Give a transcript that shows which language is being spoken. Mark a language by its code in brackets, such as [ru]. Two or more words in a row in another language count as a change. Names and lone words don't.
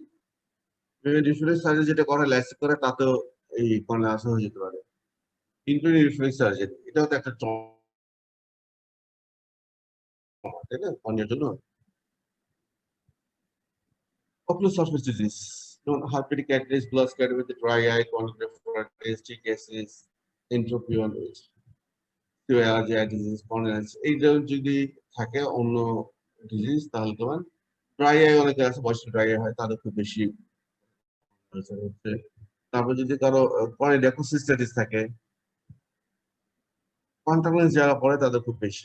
[en] reflex surgery [bn] যেটা করা ল্যাসিক করে তাতেও এই কর্নিয়া আলসার হয়ে যেতে পারে। [en] internal reflex surgery [bn] এটাও তো একটা ট্রমা, তাই না, কর্নিয়ার জন্য। [en] Ocular surface disease, herpetic keratitis, bullous keratitis with dry eye, conjunctivitis, TKSS, entropion, allergy disease, corneal, [bn] এইটা যদি থাকে অন্য ডিজিজ তাহলে তোমার [en] dry eye [bn] অনেকে আছে, বয়স্ক [en] dry eye [bn] হয় তাদের খুব বেশি হচ্ছে। তারপর যদি কারো কর্নিয়াল থাকে, [en] contact lens [bn] যারা পড়ে তাদের খুব বেশি।